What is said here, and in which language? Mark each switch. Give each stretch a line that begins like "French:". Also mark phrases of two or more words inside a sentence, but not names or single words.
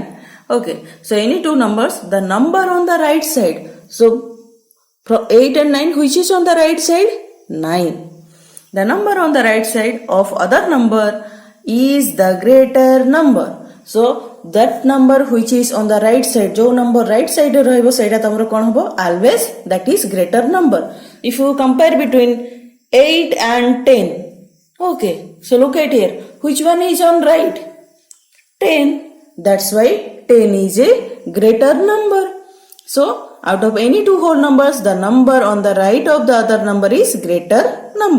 English: Okay, so any two numbers, the number on the right side. So from 8 and 9, which is on the right side? 9. The number on the right side of other number is the greater number. So that number which is on the right side, जो number right side
Odia: ରହିବ ସେଟା ତମର କଣ ହେବ?
English: Always that is greater number. If you compare between 8 and 10, okay, so look at here, which one is on right? 10. That's why 10 is a greater number. So out of any two whole numbers, the number on the right of the other number is greater number.